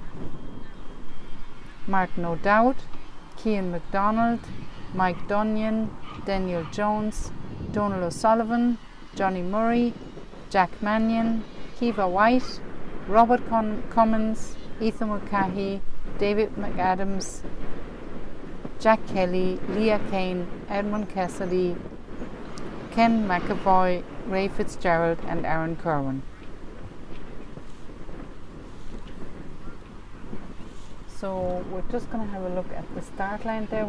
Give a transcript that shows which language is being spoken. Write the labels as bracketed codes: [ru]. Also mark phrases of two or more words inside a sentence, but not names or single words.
[en] Martin O'Dowd, Cian MacDonald, Mike Dunyan, Daniel Jones, Donal O'Sullivan, Johnny Murray, Jack Mannion, Kiva White, Robert Cummins, Ethan Mulcahy, David McAdams, Jack Kelly, Leah Kane, Edmund Cassidy, Ken McAvoy, Ray Fitzgerald and Aaron Kerwin. So we're just going to have a look at the start line there.